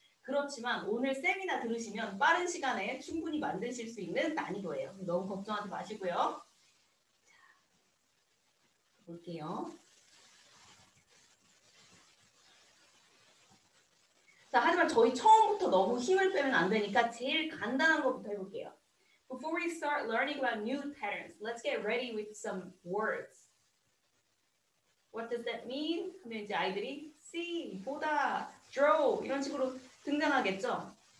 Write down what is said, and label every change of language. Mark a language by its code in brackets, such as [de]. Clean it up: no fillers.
[ko] 그렇지만 오늘 세미나 들으시면 빠른 시간에 충분히 만드실 수 있는 난이도예요. 너무 걱정하지 마시고요. 자, 볼게요. 자, 하지만 저희 처음부터 너무 힘을 빼면 안 되니까 제일 간단한 것부터 해볼게요. [en] Before we start learning about new patterns, let's get ready with some words. What does that mean? [ko] 하면 이제 아이들이 [en] see, [ko] 보다, [en] draw [ko] 이런 식으로 등장하겠죠.